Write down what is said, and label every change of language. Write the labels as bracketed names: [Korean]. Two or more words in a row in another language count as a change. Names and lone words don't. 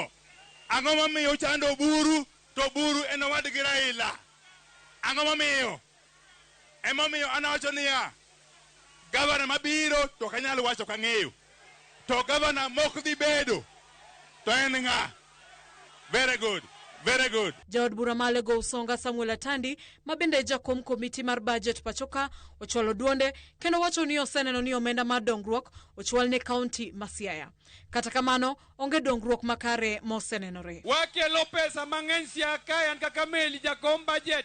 [Luo (Kenya and Tanzania)] Ang'o momiyo ochando Oburu to Oburu en owadgi Raila? Ang'o momiyo? Emomiyo anawacho niya, gavana mabiro to kanyalo wacho kang'eyo. To gavana mok dhi bedo to en ng'a? [English] Very good. Very good. [Luo (Kenya and Tanzania)] Jaod bura Malego Usonga Samuel Atandi mabende jakom komiti mar budget pachoka ochwalo duonde kendo wacho ni oseneno ni omenda mar dongruok ochwal ne kaunti ma Siaya. Kata kamano onge dongruok makare mosenenore. Wakelo pesa mang'eny Siaya kae an kaka meli jakom budget.